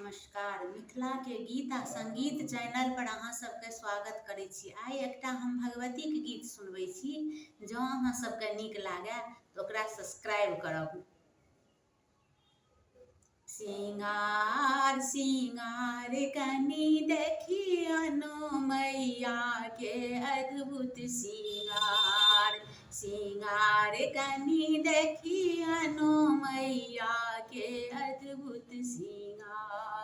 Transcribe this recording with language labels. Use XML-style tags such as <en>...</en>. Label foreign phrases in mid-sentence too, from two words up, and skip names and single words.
<mai>नमस्कार। मिथिला के गीत आ संगीत चैनल पर अहाँ सबके स्वागत करै छी। आइ एकटा हम भगवती के गीत सुनबै छी। जँ अहाँ सबके नीक लागे तऽ ओकरा सब्सक्राइब करब। सिंगार सिंगार कनी देखियनु मैया के अद्भुत सिंगार। सिंगार कनी देखियनु मैया के अद्भुत सिंगार।</mai>